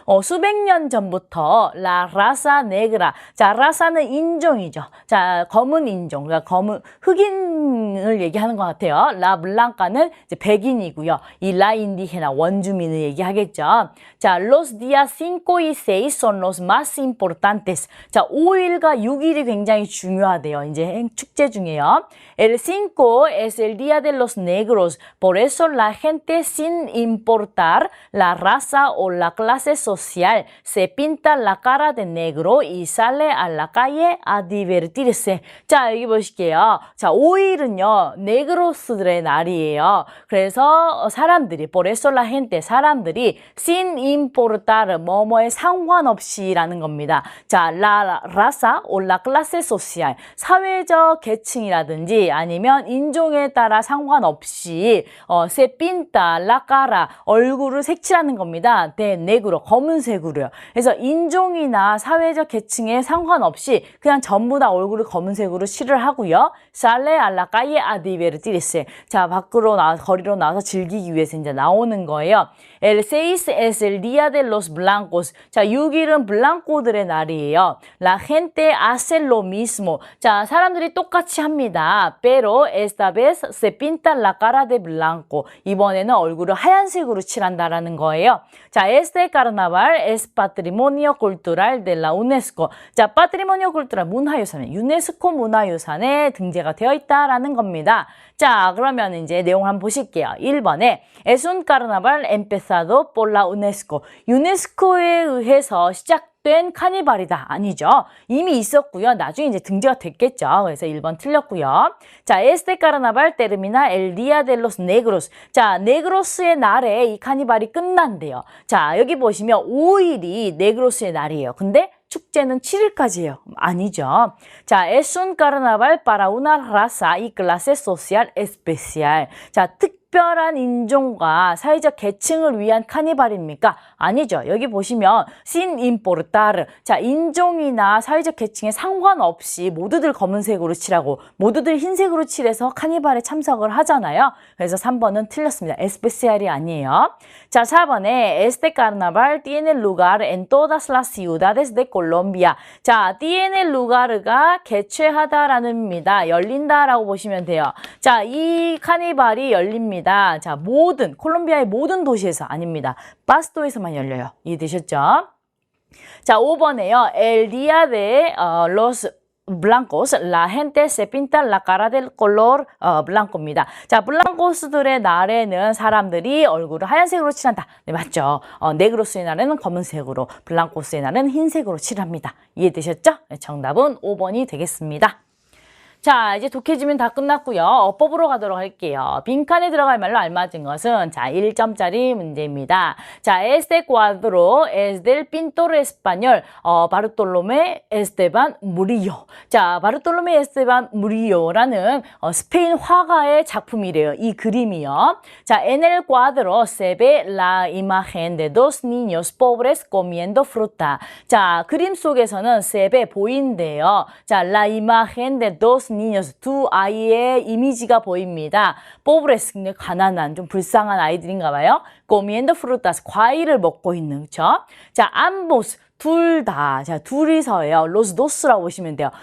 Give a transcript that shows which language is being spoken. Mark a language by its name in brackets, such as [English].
[Korean] 수백 년 전부터 [Spanish] la raza negra. [Korean] 자, 라사는 인종이죠. 자, 검은 인종. 그러니까 흑인을 얘기하는 것 같아요. [Spanish] la blanca [Korean] 는 이제 백인이고요. 이 [Spanish] la indígena [Korean] 원주민을 얘기하겠죠. [Spanish] 자, los días 5 y 6 son los más importantes. [Korean] 자, 5일과 6일이 굉장히 중요하대요. 이제 축제 중에요. [Spanish] El 5 es el día de los negros. Por eso la gente sin importar la raza o la clase social se pinta la cara de negro y sale a la calle a divertirse. [Korean] 자, 여기 보실게요. 자, 5일은요, 네그로스들의 날이에요. 그래서 사람들이, [Spanish] por eso la gente, [Korean] 사람들이 [Spanish] sin importar, [Korean] 뭐뭐에 상관없이라는 겁니다. 자, [Spanish] la raza o la clase social, [Korean] 사회적 계층이라든지 아니면 인종에 따라 상관없이 [Spanish] se pinta la cara, [Korean] 자, 얼굴을 색칠하는 겁니다. 네, 네그로, 검은색으로요. 그래서 인종이나 사회적 계층에 상관없이 그냥 전부 다 얼굴을 검은색으로 칠을 하고요. [Spanish] 살레 알라 까예 아디베르티리스. [Korean] 자, 밖으로 거리로 나와서 즐기기 위해서 이제 나오는 거예요. [Spanish] El 6 es el día de los blancos. [Korean] 자, 6일은 블랑코들의 날이에요. [Spanish] La gente hace lo mismo. [Korean] 자, 사람들이 똑같이 합니다. [Spanish] Pero esta vez se pinta la cara de blanco. [Korean] 이번에는 얼굴을 하얀색으로 칠한다라는 거예요. [Spanish] 자, este carnaval es patrimonio cultural de la UNESCO. [Korean] 자, [Spanish] patrimonio cultural [Korean] 문화유산에 유네스코 문화유산에 등재가 되어 있다라는 겁니다. 자, 그러면 이제 내용을 한번 보실게요. 1번에 [Spanish] Es un carnaval empezado por la UNESCO. [Korean] 유네스코에 의해서 시작된 카니발이다. 아니죠. 이미 있었고요. 나중에 이제 등재가 됐겠죠. 그래서 1번 틀렸고요. [Spanish] 자, Este carnaval termina el día de los negros. [Korean] 자, 네그로스의 날에 이 카니발이 끝난대요. 자, 여기 보시면 5일이 네그로스의 날이에요. 근데 축제는 7일까지예요. 아니죠. [Spanish] 자, es un carnaval para una raza y clase social especial. [Korean] 자, 특별한 인종과 사회적 계층을 위한 카니발입니까? 아니죠. 여기 보시면 [Spanish] sin importar. [Korean] 자, 인종이나 사회적 계층에 상관없이 모두들 검은색으로 칠하고 모두들 흰색으로 칠해서 카니발에 참석을 하잖아요. 그래서 3번은 틀렸습니다. especial이 아니에요. [Spanish] 자, 4번에 este carnaval tiene lugar en todas las ciudades de Colombia. [Korean] 자, [Spanish] tiene lugar [Korean] 가 개최하다라는 의미입니다. 열린다라고 보시면 돼요. 자, 이 카니발이 열립니다. 자, 콜롬비아의 모든 도시에서 아닙니다. 바스토에서만 열려요. 이해되셨죠? 자, 5번에요. [Spanish] El día de los blancos, la gente se pinta la cara del color blanco [Korean] 입니다. 자, 블랑코스들의 날에는 사람들이 얼굴을 하얀색으로 칠한다. 네, 맞죠? 네그로스의 날에는 검은색으로, 블랑코스의 날은 흰색으로 칠합니다. 이해되셨죠? 네, 정답은 5번이 되겠습니다. 자, 이제 독해지면 다 끝났고요. 어법으로 가도록 할게요. 빈칸에 들어갈 말로 알맞은 것은 자, 1점짜리 문제입니다. [Spanish] 자, este cuadro es del pintor español 바르톨로메 에스테반 무리요. [Korean] 자, 바르톨로메 에스테반 무리요라는 스페인 화가의 작품이래요. 이 그림이요. [Spanish] 자, en el cuadro se ve la imagen de dos niños pobres comiendo fruta. [Korean] 자, 그림 속에서는 [Spanish] se ve [Korean] 보인대요. 자, [Spanish] la imagen de dos niños, [Korean] 두 아이의 이미지가 보입니다. pobres, 가난한, 좀 불쌍한 아이들인가 봐요. [Spanish] comiendo frutas, [Korean] 과일을 먹고 있는, 그쵸? 자, ambos, 둘 다, 자, 둘이서예요. [Spanish] los dos [Korean] 라고 보시면 돼요.